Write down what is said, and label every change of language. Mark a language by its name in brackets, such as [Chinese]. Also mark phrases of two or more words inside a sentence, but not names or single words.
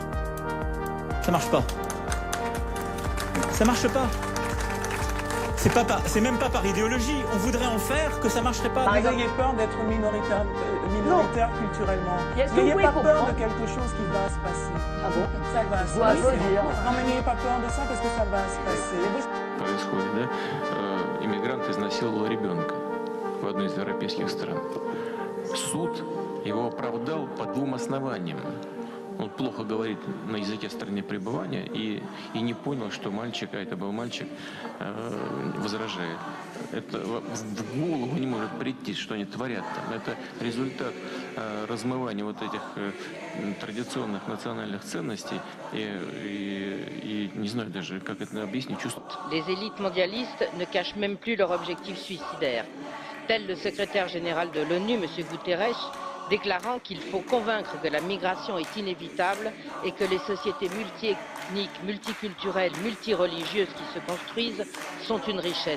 [French] Ça marche pas. Ça marche pas. C'est même pas par idéologie. On voudrait en faire que ça marcherait pas. Vous ayez peur d'être minoritaire culturellement. N'ayez pas peur de quelque chose qui va se passer. Ah bon? Ça va se passer. Non mais n'ayez pas peur de ça parce que ça va se passer. [Russian] Происходит, да? Иммигрант изнасиловал ребенка в одной из европейских стран. Суд его оправдал по 2 основаниям. Он плохо говорит на языке страны пребывания и не понял, что мальчик, а это был мальчик, возражает. Это в голову не может прийти, что они творят там. Это результат размывания вот этих традиционных национальных ценностей и не знаю даже, как это объяснить. [French] Les élites mondialistes ne cachent même plus leur objectif suicidaire. Tel le secrétaire général de l'ONU, M. Guterres, déclarant qu'il faut convaincre que la migration est inévitable et que les sociétés multiethniques, multiculturelles, multireligieuses qui se construisent sont une richesse.